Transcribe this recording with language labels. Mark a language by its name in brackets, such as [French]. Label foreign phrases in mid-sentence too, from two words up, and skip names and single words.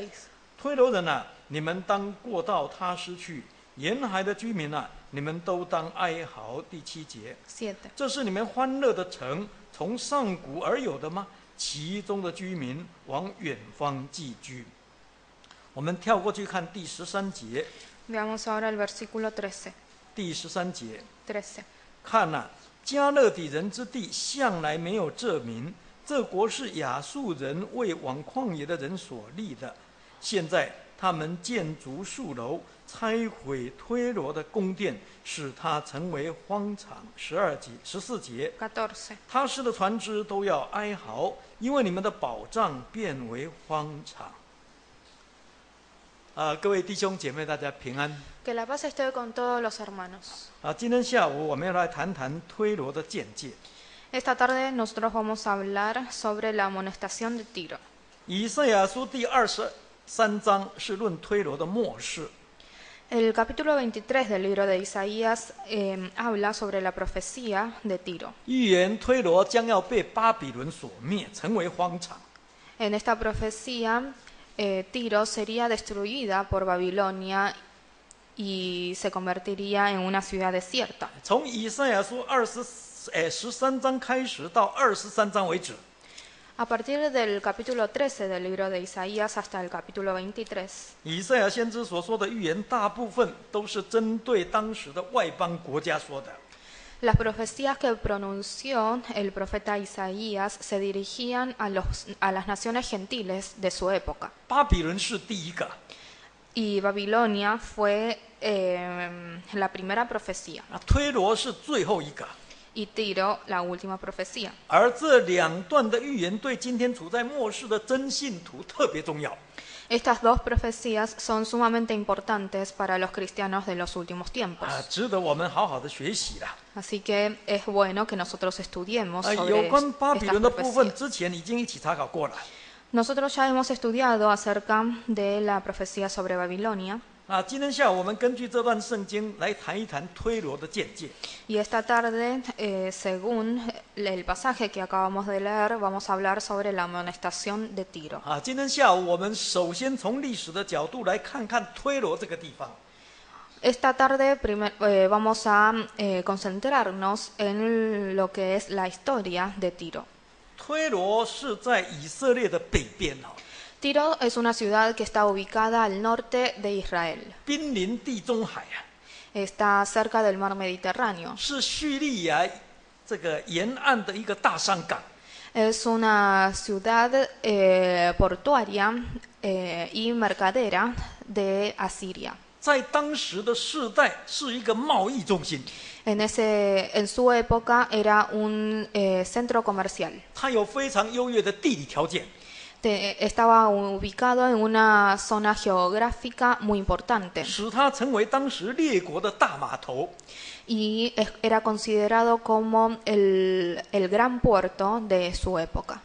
[Chinese] 推罗人啊，你们当过到他施去；沿海的居民啊，你们都当哀嚎。第7节。 7. 这是你们欢乐的城，从上古而有的吗？其中的居民往远方寄居。我们跳过去看第13节。 [Spanish] Veamos ahora el versículo 13. [Chinese] 第13节。 13. 看啊，加勒底人之地向来没有这民，这国是亚述人为往旷野的人所立的。现在他们建筑数楼，拆毁推罗的宫殿，使它成为荒场。14节。 14. 他施的船只都要哀嚎，因为你们的宝藏变为荒场。各位弟兄姐妹，大家平安。 [Spanish] Que la paz esté con todos los hermanos. [Chinese] 今天下午我们要来谈谈推罗的见解。 [Spanish] Esta tarde nosotros vamos a hablar sobre la amonestación de Tiro. [Chinese] 以赛亚书第23章是论推罗的末世。 [Spanish] El capítulo 23 del libro de Isaías habla sobre la profecía de Tiro. [Chinese] 预言推罗将要被巴比伦所灭，成为荒场。 [Spanish] En esta profecía, Tiro sería destruida por Babilonia y se convertiría en una ciudad desierta. [Chinese] 从以赛亚书13章开始到23章为止， [Spanish] A partir del capítulo 13 del libro de Isaías hasta el capítulo 23, [Chinese] 以赛亚先知所说的预言，大部分都是针对当时的外邦国家说的。 [Spanish] las profecías que pronunció el profeta Isaías se dirigían a las naciones gentiles de su época. [Chinese] 巴比伦是第一个， [Spanish] Y Babilonia fue la primera profecía. [Chinese] 推罗是最后一个。 [Spanish] Y Tiro, la última profecía. [Chinese] 而这2段的预言对今天处在末世的真信徒特别重要。 [Spanish] Estas dos profecías son sumamente importantes para los cristianos de los últimos tiempos. [Chinese] 值得我们好好的学习啦。 [Spanish] Así que es bueno que nosotros estudiemos [Chinese] 有 [Spanish] sobre [Chinese] 关巴比 [Spanish] estas [Chinese] 伦的部分， [Spanish] profecías. [Chinese] 之前已经一起查考过了。 [Spanish] Nosotros ya hemos estudiado acerca de la profecía sobre Babilonia. [Chinese] 今天下午我们根据这段圣经来谈一谈推罗的见解。 [Spanish] Y esta tarde, según el pasaje que acabamos de leer, vamos a hablar sobre la amonestación de Tiro. [Chinese] 今天下午我们首先从历史的角度来看看推罗这个地方。 [Spanish] Esta tarde vamos a concentrarnos en lo que es la historia de Tiro. [Chinese] 推罗是在以色列的北边 [Spanish] Tiro es una ciudad que está ubicada al norte de Israel. [Chinese] 濒临地中海 [Spanish] Está cerca del mar Mediterráneo. [Chinese] 是叙利亚这个沿岸的一个大商港。 [Spanish] Es una ciudad portuaria y mercadera de Asiria. [Chinese] 在当时的世代是一个贸易中心。 [Spanish] En su época era un centro comercial. [Chinese] 它有非常优越的地理条件。 [Spanish] Estaba ubicado en una zona geográfica muy importante. [Chinese] 使它成为当时列国的大码头。 [Spanish] Y era considerado como el gran puerto de su época.